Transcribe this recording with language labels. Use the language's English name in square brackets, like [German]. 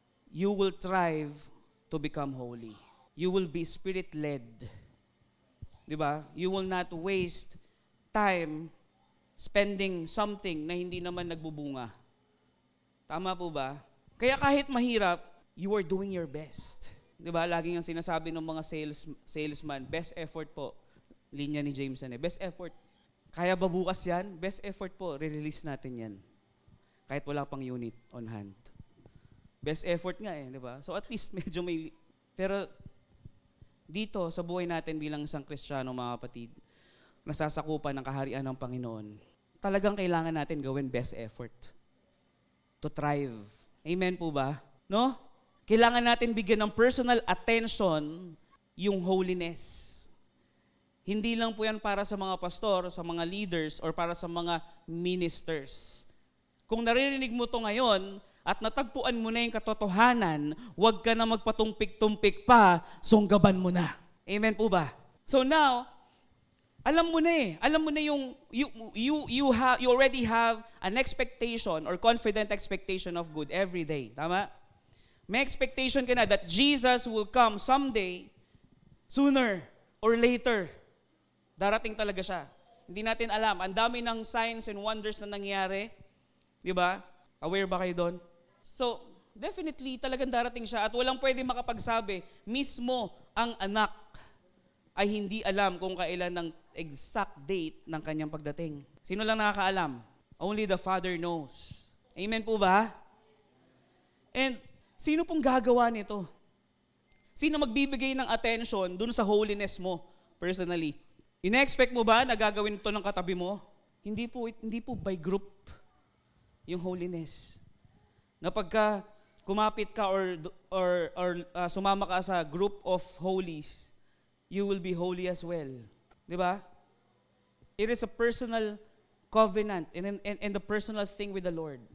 [English] You will thrive to become holy. You will be spirit-led. Diba? You will not waste time spending something [Filipino] na hindi naman nagbubunga. Tama po ba? Kaya kahit mahirap, [English] you are doing your best. [Filipino] Diba? Laging ang sinasabi ng mga salesman, best effort po. Linya ni Jameson best effort. Kaya ba bukas yan? Best effort po, re-release natin yan. Kahit wala pang unit on hand. Best effort nga di ba? So at least medyo may... Pero dito, sa buhay natin bilang isang Kristiyano, mga kapatid, nasasakupan ng kaharian ng Panginoon, talagang kailangan natin gawin [English] best effort to thrive. [Filipino] Amen po ba? No? Kailangan natin bigyan ng personal attention yung holiness. Hindi lang po yan para sa mga pastor, sa mga leaders, or para sa mga ministers. Kung naririnig mo to ngayon at natagpuan mo na yung katotohanan, huwag ka na magpatumpik-tumpik pa, sunggaban mo na. Amen po ba? [English] So now, [Filipino] alam mo na yung [English] you already have an expectation or confident expectation of good every day. Tama? May expectation ka na that Jesus will come someday, sooner or later. [Filipino] Darating talaga siya. Hindi natin alam. Ang dami ng signs and wonders na nangyari. Di ba? Aware ba kayo doon? So, definitely talagang darating siya at walang pwede makapagsabi, mismo ang anak ay hindi alam kung kailan ng exact date ng kanyang pagdating. Sino lang nakakaalam? [English] Only the Father knows. Amen po ba? And [Filipino] sino pong gagawa nito? Sino magbibigay ng attention dun sa holiness mo personally? Ina-expect mo ba na gagawin ito ng katabi mo? Hindi po by group yung holiness. Na pagka kumapit ka or sumama ka sa [English] group of holies, you will be holy as well. [Filipino] Di ba? [English] It is a personal covenant and the personal thing with the Lord.